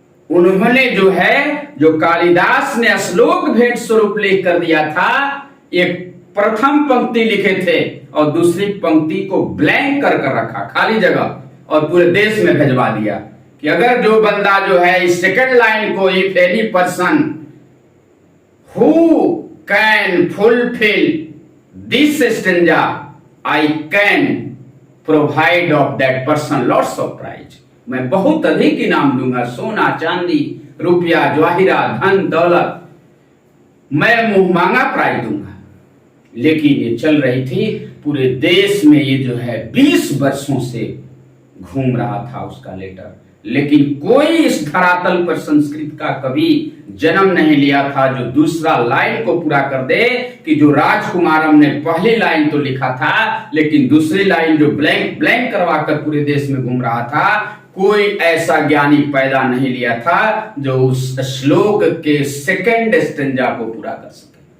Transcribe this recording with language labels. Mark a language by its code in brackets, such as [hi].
[hi] उन्होंने जो है, जो कालिदास ने श्लोक भेंट स्वरूप लिख कर दिया था, एक प्रथम पंक्ति लिखे थे और दूसरी पंक्ति को ब्लैंक कर रखा, खाली जगह, और पूरे देश में भेजवा दिया कि अगर जो बंदा जो है इस सेकंड लाइन को, [en] If any person who can fulfill this stanza, I can provide of that person lots of prize. [hi] मैं बहुत अधिक इनाम दूंगा, सोना चांदी रुपया जवाहिरात धन दौलत, मैं मुंह मांगा प्राइज दूंगा। लेकिन ये चल रही थी पूरे देश में, ये जो है 20 वर्षों से घूम रहा था उसका लेटर, लेकिन कोई इस धरातल पर संस्कृत का कभी जन्म नहीं लिया था जो दूसरा लाइन को पूरा कर दे, कि जो राजकुमारम ने पहली लाइन तो लिखा था लेकिन दूसरी लाइन जो ब्लैंक ब्लैंक करवा कर पूरे देश में घूम रहा था, कोई ऐसा ज्ञानी पैदा नहीं लिया था जो उस श्लोक के सेकंड स्टेंजा को पूरा कर सके।